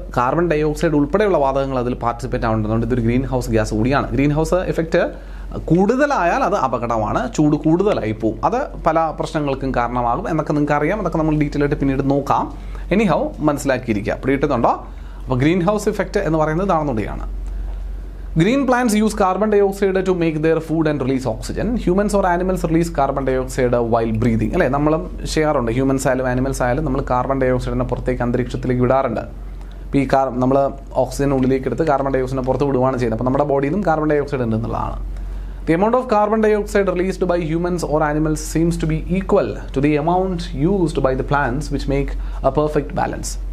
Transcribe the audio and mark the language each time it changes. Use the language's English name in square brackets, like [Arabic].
[Malayalam] Carbon dye oxide ഉൾപ്പെടെയുള്ള വാതകങ്ങൾ അതിൽ പാർട്ടിസിപ്പേറ്റ് ആവുന്നതുകൊണ്ട് ഇതൊരു ഗ്രീൻ ഹൗസ് ഗ്യാസ് കൂടിയാണ്. ഗ്രീൻ ഹൗസ് എഫക്റ്റ് കൂടുതലായാൽ അത് അപകടമാണ്, ചൂട് കൂടുതലായി പോവും, അത് പല പ്രശ്നങ്ങൾക്കും കാരണമാകും എന്നൊക്കെ നിങ്ങൾക്ക് അറിയാം. അതൊക്കെ നമ്മൾ ഡീറ്റെയിൽ ആയിട്ട് പിന്നീട് നോക്കാം. എനിഹൗ മനസ്സിലാക്കിയിരിക്കുക. പിടിയിട്ടുന്നുണ്ടോ? അപ്പോൾ ഗ്രീൻ ഹൗസ് ഇഫക്റ്റ് എന്ന് പറയുന്നത് ഇതാണെന്നുകൂടിയാണ്. [English] Green plants use carbon dioxide to make their food and release oxygen. Humans or animals release carbon dioxide while breathing. [Malayalam] അല്ലേ, നമ്മളും ചെയ്യാറുണ്ട്. ഹ്യൂമൻസ് ആയാലും ആനിമൽസ് ആയാലും നമ്മൾ കാർബൺ ഡയോക്സൈഡിനെ പുറത്തേക്ക് അന്തരീക്ഷത്തിലേക്ക് വിടാറുണ്ട്. ഇപ്പോൾ ഈ നമ്മൾ ഓക്സിജൻ ഉള്ളിലേക്ക് എടുത്ത് കാർബൺ ഡയോക്സൈഡിനെ പുറത്ത് വിടുകയാണ് ചെയ്യുന്നത്. അപ്പോൾ നമ്മുടെ ബോഡിയിലും കാർബൺ ഡയോക്സൈഡ് ഉണ്ട് എന്നുള്ളതാണ്. [English] The amount of carbon dioxide released by humans or animals seems to be equal to the amount used by the plants, which make a perfect balance.